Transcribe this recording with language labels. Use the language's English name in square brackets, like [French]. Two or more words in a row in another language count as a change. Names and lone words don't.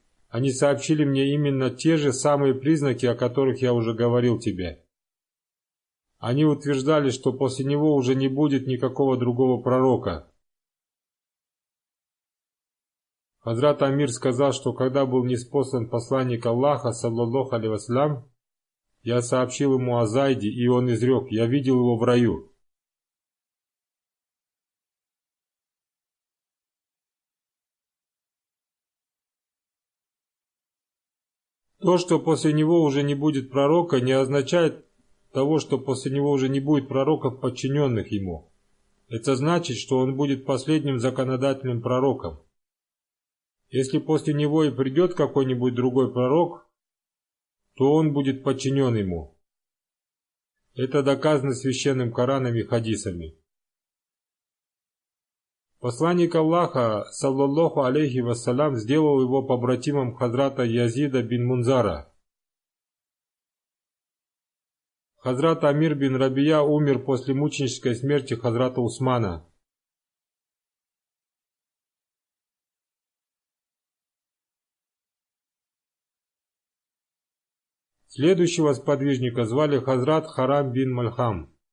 [Russian] Они сообщили мне именно те же самые признаки, о которых я уже говорил тебе. Они утверждали, что после него уже не будет никакого другого пророка. Хазрат Амир сказал, что когда был ниспослан посланник Аллаха, [Arabic] صلى الله عليه وسلم, [Russian] я сообщил ему о Зайде, и он изрек: «Я видел его в раю». То, что после него уже не будет пророка, не означает того, что после него уже не будет пророков, подчиненных ему. Это значит, что он будет последним законодательным пророком. Если после него и придет какой-нибудь другой пророк, то он будет подчинен ему. Это доказано священным Кораном и хадисами. Посланник Аллаха, [Arabic] صلى الله عليه وسلم, [Russian] сделал его побратимом Хазрата Язида бин Мунзара. Хазрат Амир бин Рабия умер после мученической смерти Хазрата Усмана. Следующего сподвижника звали Хазрат Харам бин Мальхам.